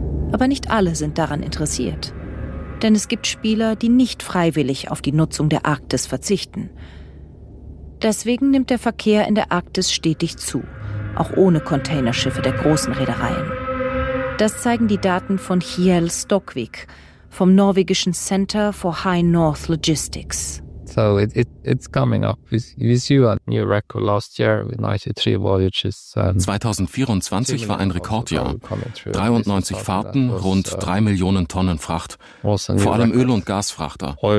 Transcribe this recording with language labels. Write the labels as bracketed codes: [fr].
[de] Aber nicht alle sind daran interessiert. Denn es gibt Spieler, die nicht freiwillig auf die Nutzung der Arktis verzichten. Deswegen nimmt der Verkehr in der Arktis stetig zu, auch ohne Containerschiffe der großen Reedereien. Das zeigen die Daten von Hiel Stokvik, vom norwegischen Center for High North Logistics. [en] So it's coming up. We see a new record last year with 93 voyages. [de] 2024 war ein Rekordjahr. 93 Fahrten, rund 3 Millionen Tonnen Fracht, vor allem Öl- und Gasfrachter.